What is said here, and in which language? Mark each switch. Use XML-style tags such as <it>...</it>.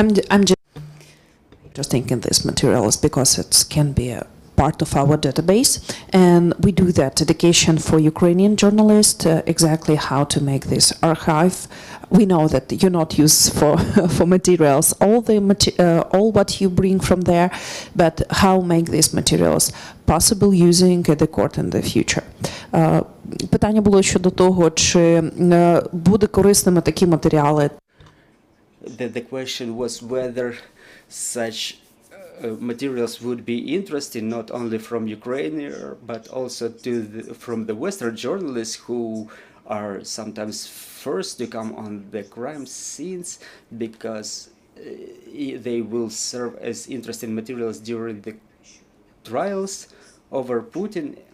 <en>I'm just thinking these materials because it can be a part of our database, and we do that education for Ukrainian journalists, exactly how to make this archive. We know that you not use for materials all what you bring from there, but how make these materials possible using the court in the future.</en> <uk>Питання було щодо того, чи буде корисними такі матеріали.</uk> <en>The question was whether such materials would be interesting not only from Ukrainian but also from the Western journalists who are sometimes first to come on the crime scenes, because they will serve as interesting materials during the trials over Putin.</en>